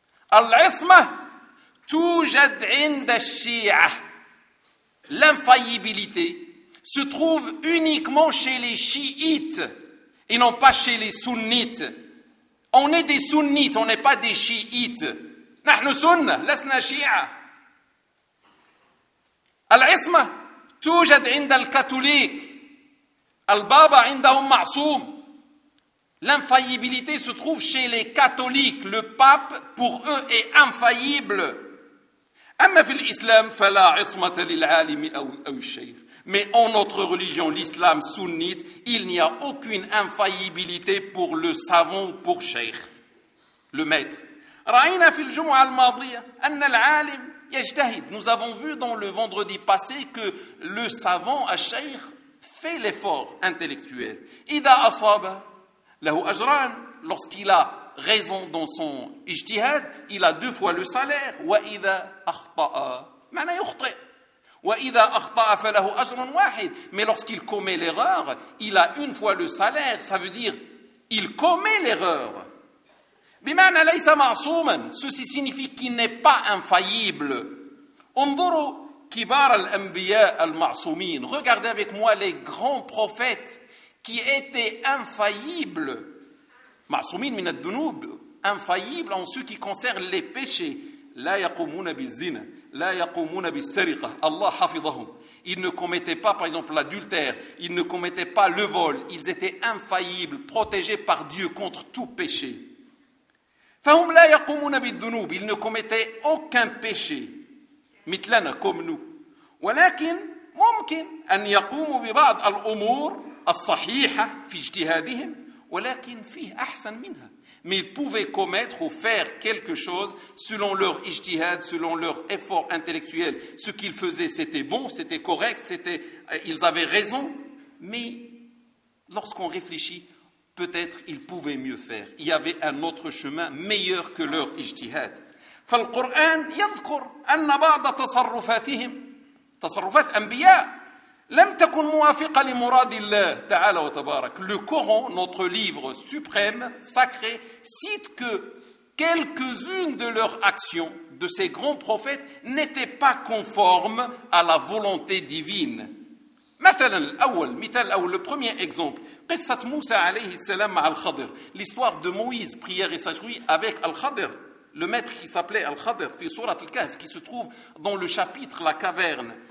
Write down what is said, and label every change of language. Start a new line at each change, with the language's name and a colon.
Arabic: Al-Isma toujad inda shi'a.
French: L'infaillibilité se trouve uniquement chez les chiites et non pas chez les sunnites. On est des sunnites, on n'est pas des chiites.
Arabic: نحن سنة لسنا شيعة. العصمة توجد عند الكاثوليك. البابا عندهم معصوم.
French: L'infaillibilité se trouve chez les catholiques. Le pape pour eux est infaillible.
Arabic: أما في الإسلام فلا عصمة للعالم أو الشيخ.
French: Mais en notre religion, l'islam sunnite, il n'y a aucune infaillibilité pour le savant ou pour cheikh, le maître.
Arabic: رأينا في الجمعة الماضية أن العالم يجتهد.
French: Nous avons vu dans le vendredi passé que le savant, الشيخ, fait l'effort intellectuel.
Arabic: إذا أصاب له أجران.
French: Lorsqu'il a raison dans son اجتهاد, il a deux fois le salaire.
Arabic: وإذا أخطأ معنى يخطئ. وإذا أخطأ فله أجر واحد.
French: Mais lorsqu'il commet l'erreur, il a une fois le salaire. Ça veut dire il commet l'erreur.
Arabic: بمعنى ليس معصوما.
French: Ceci signifie qu'il n'est pas infaillible.
Arabic: انظروا كبار الأنبياء المعصومين.
French: Regardez avec moi les grands prophètes qui étaient infaillibles.
Arabic: معصومين من الذنوب.
French: Infaillibles en ce qui concerne les péchés.
Arabic: لا يقومون بالزنا. لا يقومون بالسرقة. الله حفظهم.
French: Ils ne commettaient pas par exemple l'adultère. Ils ne commettaient pas le vol. Ils étaient infaillibles, protégés par Dieu contre tout péché.
Arabic: فهم لا يقومون بالذنوب.
French: Ils ne commettaient aucun péché.
Arabic: مثلنا,
French: comme nous.
Arabic: ولكن ممكن أن يقوموا ببعض الأمور الصحيحة في اجتهادهم. ولكن فيه أحسن منها.
French: Mais ils pouvaient commettre ou faire quelque chose selon leur ijtihad, selon leur effort intellectuel. Ce qu'ils faisaient, c'était bon, c'était correct, ils avaient raison. Mais lorsqu'on réfléchit, peut-être ils pouvaient mieux faire. Il y avait un autre chemin meilleur que leur ijtihad.
Arabic: Le Coran يذكر أن بعض تصرفاتهم, تصرفات أنبياء, لم تكن موافقة لمراد الله تعالى وتبارك.
French: Le Coran, notre livre suprême, sacré, cite que quelques-unes de leurs actions, de ces grands prophètes, n'étaient pas conformes à la volonté divine. Le premier exemple,
Arabic: قصة موسى عليه السلام مع الخضر,
French: l'histoire de Moïse, prière et sagesse, avec Al-Khadr, le maître qui s'appelait Al-Khadr,
Arabic: في سورة الكهف,
French: qui se trouve dans le chapitre La Caverne.